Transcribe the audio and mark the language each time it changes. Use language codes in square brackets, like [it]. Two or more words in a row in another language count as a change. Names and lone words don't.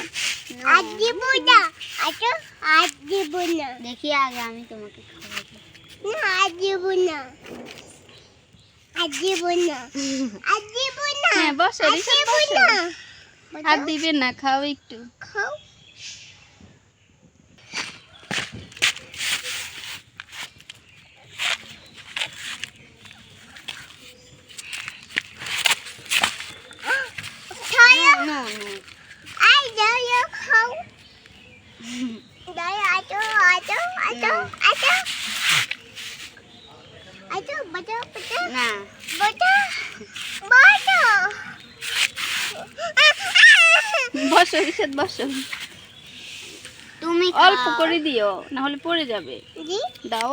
[bn] আর দিব না। আচ্ছা আর দিব না। দেখি আগে আমি তোমাকে খাওয়াবো। না আর দিব না, আর দিব না, আর দিব না। হ্যাঁ বসো, রিসাত বসো। আর দিবে না, খাও একটু। [en] খাও। I know you. Đấy, ai chú, ai chú, ai chú, ai chú. [bn] আচ্ছা বাটা বাটা না বাটা বাটা বসো রিশাদ বসো। তুমি অল্প করে দিও, না হলে পড়ে যাবে। জি দাও,